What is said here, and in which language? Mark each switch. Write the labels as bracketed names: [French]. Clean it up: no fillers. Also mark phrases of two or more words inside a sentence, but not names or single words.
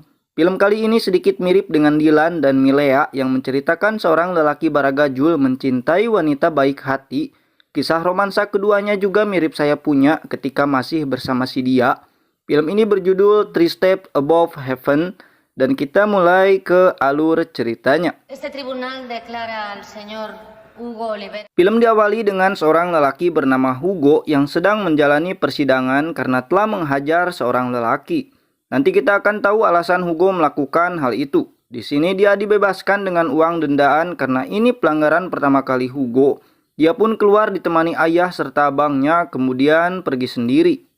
[Indonesian] Film kali ini sedikit mirip dengan Dilan dan Milea yang menceritakan seorang lelaki baragajul mencintai wanita baik hati. Kisah romansa keduanya juga mirip saya punya ketika masih bersama si dia. Film ini berjudul Three Steps Above Heaven dan kita mulai ke alur ceritanya. [Spanish] Este tribunal declara al señor Hugo Oliver. [Indonesian] Film diawali dengan seorang lelaki bernama Hugo yang sedang menjalani persidangan karena telah menghajar seorang lelaki. Nanti kita akan tahu alasan Hugo melakukan hal itu. Di sini dia dibebaskan dengan uang dendaan karena ini pelanggaran pertama kali Hugo. Dia pun keluar ditemani ayah serta abangnya, kemudian pergi sendiri.